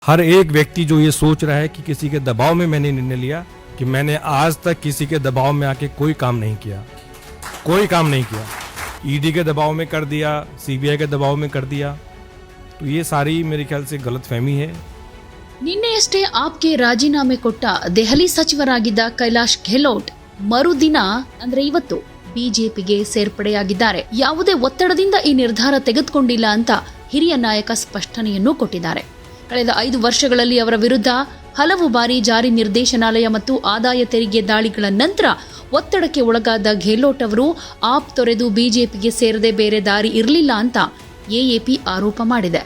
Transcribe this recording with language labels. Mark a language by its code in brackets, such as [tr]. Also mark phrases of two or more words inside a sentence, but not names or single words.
[hi] हर एक व्यक्ति जो ये सोच रहा है कि किसी के दबाव में मैंने निर्णय लिया, कि मैंने आज तक किसी के दबाव में आके कोई काम नहीं किया, कोई काम नहीं किया। ईडी के दबाव में कर दिया, सीबीआई के दबाव में कर दिया, तो ये सारी मेरे ख्याल से गलतफहमी है। [kn] ನಿನ್ನೆಯಷ್ಟೇ ಆಪ್ಗೆ ರಾಜೀನಾಮೆ ಕೊಟ್ಟ ದೆಹಲಿ ಸಚಿವರಾಗಿದ್ದ ಕೈಲಾಶ್ ಗೆಹ್ಲೋಟ್ ಮರುದಿನ ಅಂದ್ರೆ ಇವತ್ತು ಬಿಜೆಪಿಗೆ ಸೇರ್ಪಡೆಯಾಗಿದ್ದಾರೆ. ಯಾವುದೇ ಒತ್ತಡದಿಂದ ಈ ನಿರ್ಧಾರ ತೆಗೆದುಕೊಂಡಿಲ್ಲ ಅಂತ ಹಿರಿಯ ನಾಯಕ ಸ್ಪಷ್ಟನೆಯನ್ನು ಕೊಟ್ಟಿದ್ದಾರೆ. ಕಳೆದ 5 ವರ್ಷಗಳಲ್ಲಿ ಅವರ ವಿರುದ್ಧ ಹಲವು ಬಾರಿ ಜಾರಿ ನಿರ್ದೇಶನಾಲಯ ಮತ್ತು ಆದಾಯ ತೆರಿಗೆ ದಾಳಿಗಳ ನಂತರ ಒತ್ತಡಕ್ಕೆ ಒಳಗಾದ ಗೆಹ್ಲೋಟ್ ಅವರು ಆಪ್ ತೊರೆದು ಬಿಜೆಪಿಗೆ ಸೇರದೆ ಬೇರೆ ದಾರಿ ಇರಲಿಲ್ಲ ಅಂತ ಎಎಪಿ ಆರೋಪ ಮಾಡಿದೆ.